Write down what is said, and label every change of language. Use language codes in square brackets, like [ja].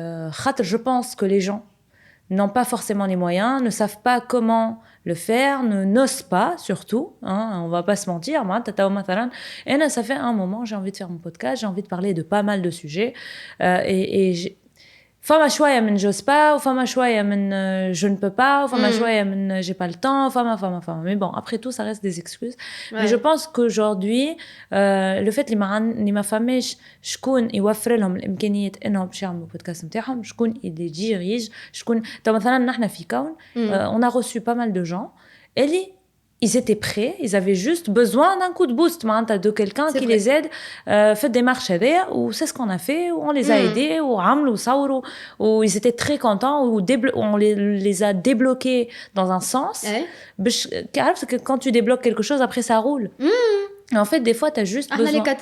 [ar] خاطر [fr] je pense que les gens n'ont pas forcément les moyens, ne savent pas comment le faire, n'osent pas surtout, on va pas se mentir. Et ça fait un moment, j'ai envie de faire mon podcast, j'ai envie de parler de pas mal de sujets. Et [ar] فما شوية من [fr] j'ose pas, ou فما شوية من je ne peux pas, ou فما شوية من j'ai pas le temps, فما. Mais bon, après tout, ça reste des excuses. Ouais. Mais je pense qu'aujourd'hui, le fait [ar] اللي ما فماش شكون يوفر لهم الإمكانية إنهم باش يعملوا بودكاست نتاعهم، شكون اللي يجي شكون. مثلا نحن في كون, [fr] on a reçu pas mal de gens [ar] اللي [fr] ils étaient prêts, ils avaient juste besoin d'un coup de boost, de quelqu'un qui les aide, fait des marches ou c'est ce qu'on a fait, ou on les a aidés, ou ils étaient très contents, ou on les a débloqués dans un sens. Parce que quand tu débloques quelque chose, après ça roule. En fait, des fois, tu as juste besoin...